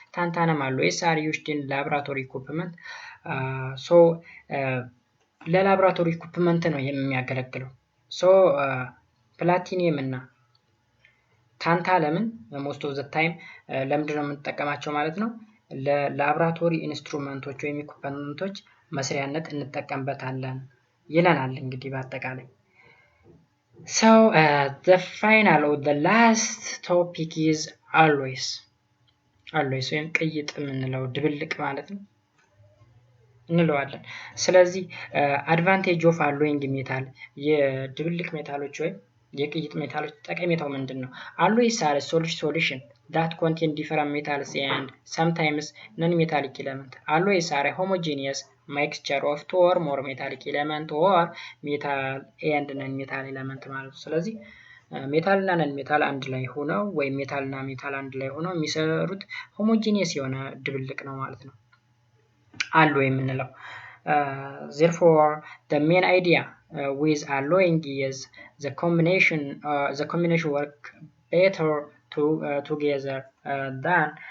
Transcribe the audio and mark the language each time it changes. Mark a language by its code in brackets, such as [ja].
[en] ታንታለም alloys are used in laboratory equipment. [am] so ለላብራቶሪ ኢኩፕመንት ነው የሚያገለግለው። ሶ ፕላቲኒየም እና ታንታለምን [en] most of the time [am] ለምንድን ነው የምንጠቀማቸው ማለት ነው? ለላብራቶሪ ኢንስትሩመንቶች ወይም ኢኩፕመንቶች መስሪያነት እንጠቀምበታለን ይለናል እንግዲህ በአጠቃላይ። [en] So the final or the last topic is alloys [am] ወይም ቅይጥ የምንለው ድብልቅ ማለት ነው እንለዋለን። ስለዚህ አድቫንቴጅ ኦፍ አሎይንግ ሜታል የድብልቅ ሜታሎች ወይም የቅይጥ ሜታሎች ጠቀሜታው ምንድን ነው? [en] alloys are a solution that contain different metals and sometimes non-metallic elements. Alloys are a homogeneous mixture of two or more metallic element or metal and non-metal element [am] ማለት ነው። ስለዚህ ሜታል እና ነን ሜታል አንድ ላይ ሆነው ወይም ሜታል እና ሜታል አንድ ላይ ሆነው የሚሰሩት ሆሞጂኒየስ የሆነ ድብልቅ ነው ማለት ነው [en] alloy የምንለው። therefore the main idea with alloying is the combination work better together than